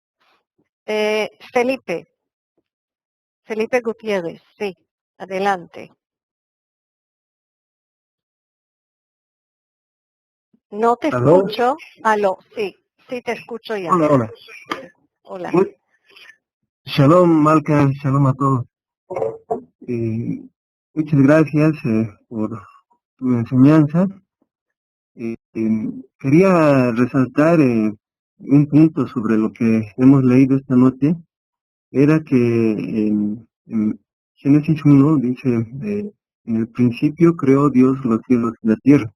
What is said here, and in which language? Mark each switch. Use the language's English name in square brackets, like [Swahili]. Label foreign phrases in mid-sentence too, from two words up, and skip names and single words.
[Spanish] Felipe Gutiérrez, sí, adelante. No te ¿Aló? escucho. Aló, sí te escucho ya. Hola. Hola. Shalom, Malca, shalom a todos. Muchas gracias por tu enseñanza. Quería resaltar un punto sobre lo que hemos leído esta noche. Era que en Génesis 1 dice, en el principio creó Dios los cielos y la tierra.